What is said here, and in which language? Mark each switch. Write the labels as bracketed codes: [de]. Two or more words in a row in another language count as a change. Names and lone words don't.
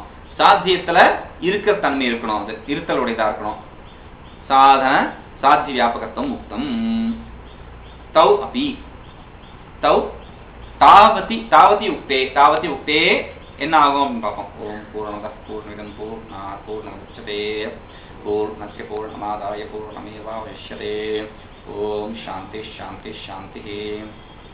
[ta] சாத்தியத்துல இருக்கிற தன்மை இருக்கணும், அது இருத்தலுடையதா இருக்கணும். [sa] साधन साध्य व्यापकत्वम् मुक्तम्. तौ अपि तौ तावति तावति उक्ते तावति उक्ते [ta] என்ன ஆகும் அப்படின்னு பார்ப்போம். [sa] ॐ पूर्णमदः पूर्णमिदं पूर्णात् पूर्णमुदच्यते पूर्णस्य पूर्णमादाय पूर्णमेवावशिष्यते. ॐ शान्ति शान्ति शान्ति.